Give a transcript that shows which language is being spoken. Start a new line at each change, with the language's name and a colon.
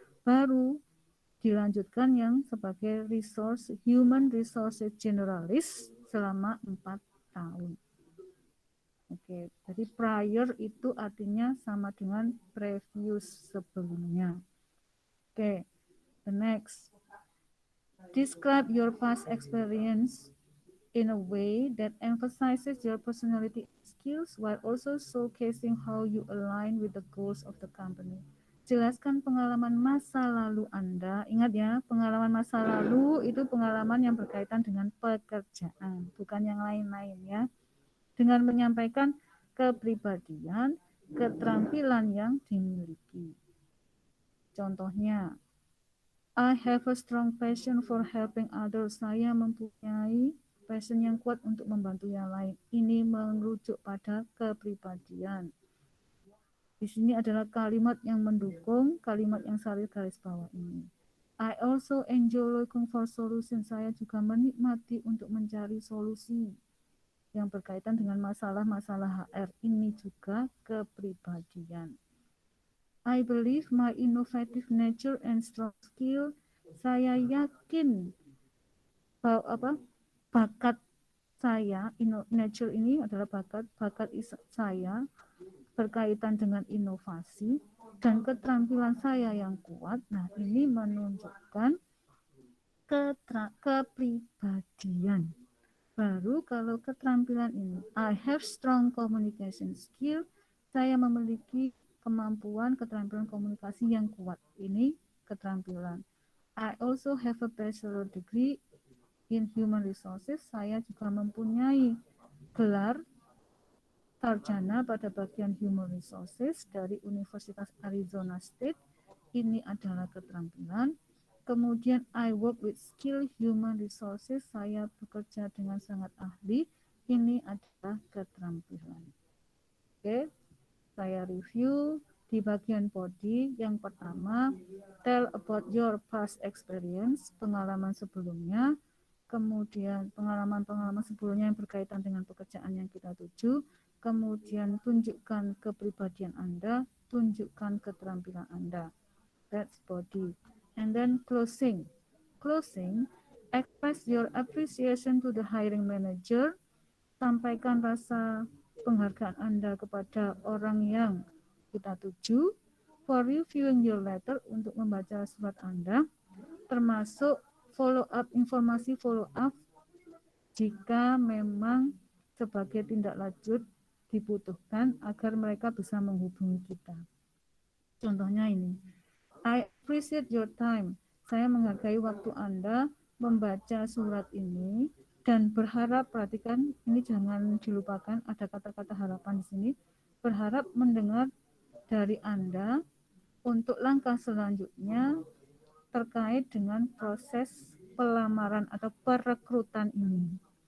Indonesian: Baru dilanjutkan yang sebagai human resources generalist selama 4 tahun. Oke, jadi prior itu artinya sama dengan previous sebelumnya.
English: Oke, the next. Describe your past experience in a way that emphasizes your personality skills while also showcasing how you align with the goals of the company.
Indonesian: Jelaskan pengalaman masa lalu Anda. Ingat ya, pengalaman masa lalu itu pengalaman yang berkaitan dengan pekerjaan, bukan yang lain-lain ya. Dengan menyampaikan kepribadian, keterampilan yang dimiliki. Contohnya,
English: I have a strong passion for helping others.
Indonesian: Saya mempunyai passion yang kuat untuk membantu yang lain. Ini merujuk pada kepribadian. Di sini adalah kalimat yang mendukung kalimat yang saya garis bawah ini.
English: I also enjoy looking for solutions.
Indonesian: Saya juga menikmati untuk mencari solusi yang berkaitan dengan masalah-masalah HR. Ini juga kepribadian.
English: I believe my innovative nature and strong skill.
Indonesian: Saya yakin bahwa bakat saya, nature ini adalah bakat saya berkaitan dengan inovasi dan keterampilan saya yang kuat. Nah, ini menunjukkan kepribadian. Baru kalau keterampilan ini,
English: I have strong communication skill.
Indonesian: Saya memiliki kemampuan keterampilan komunikasi yang kuat. Ini keterampilan.
English: I also have a bachelor degree in human resources.
Indonesian: Saya juga mempunyai gelar sarjana pada bagian human resources dari Universitas Arizona State. Ini adalah keterampilan. Kemudian
English: I work with skill human resources.
Indonesian: Saya bekerja dengan sangat ahli. Ini adalah keterampilan. Oke, saya review di bagian body. Yang pertama,
English: tell about your past experience,
Indonesian: pengalaman sebelumnya. Kemudian pengalaman-pengalaman sebelumnya yang berkaitan dengan pekerjaan yang kita tuju. Kemudian tunjukkan kepribadian Anda, tunjukkan keterampilan Anda.
English: That's body. And then closing. Closing, express your appreciation to the hiring manager.
Indonesian: Sampaikan rasa penghargaan Anda kepada orang yang kita tuju.
English: For reviewing your letter,
Indonesian: untuk membaca surat Anda, termasuk follow up, informasi follow up jika memang sebagai tindak lanjut dibutuhkan agar mereka bisa menghubungi kita. Contohnya ini,
English: I appreciate your time.
Indonesian: Saya menghargai waktu Anda membaca surat ini dan berharap, perhatikan ini jangan dilupakan, ada kata-kata harapan di sini, berharap mendengar dari Anda untuk langkah selanjutnya terkait dengan proses pelamaran atau perekrutan ini.